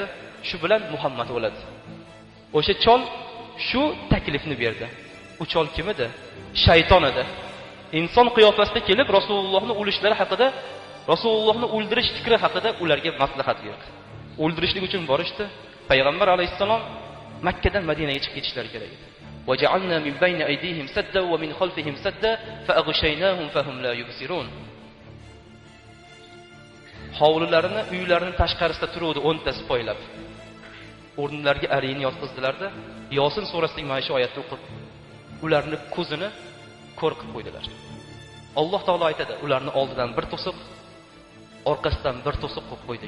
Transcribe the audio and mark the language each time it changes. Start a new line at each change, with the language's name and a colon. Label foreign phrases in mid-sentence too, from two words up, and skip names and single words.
Uzbek: Shu bilan Muhammad o'ladi. O'sha chol shu taklifni berdi. U chol kim edi? Shayton edi. Inson qiyofasida kelib Rasulullohni o'lishlari haqida, Rasulullohni o'ldirish fikri haqida ularga maslahat berdi. O'ldirishlik uchun borishdi. Payg'ambar alayhisalom Makkadan Madinaga chiqib ketishlari kerak edi.
Arabic: وَجَعَلْنَا مِنْ بَيْنِ أَيْدِيهِمْ سَدًّا وَمِنْ خَلْفِهِمْ سَدًّا فَأَغْشَيْنَاهُمْ فَهُمْ لَا يُبْصِرُونَ.
Uzbek: Hovlilarini, uylarini tashqarisida turuvdi 10 ta sipoylab. O'rnlariga arini yotqizdilarda, Yosin surasining mana shu oyatni o'qib, ularning ko'zini ko'r qilib qo'ydilar. Alloh taolo aytadi, ularning oldidan bir to'siq, orqasidan bir to'siq qo'yib qo'ydik.